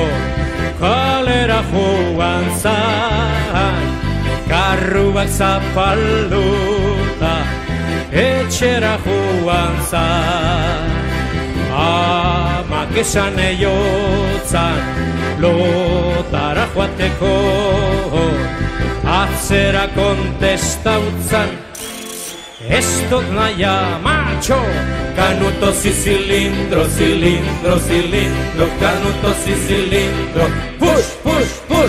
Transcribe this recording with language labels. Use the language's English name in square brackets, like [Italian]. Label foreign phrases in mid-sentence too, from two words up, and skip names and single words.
[Basque] kalera joan zan, karru bat zapalduta etxera joan zan. Amak esan eiotzan lotara joateko, atzera kontestautzan ez dut naia macho. [Spanish] Canutos y cilindro, cilindro, cilindro, canutos y cilindro, [English] push, push, push.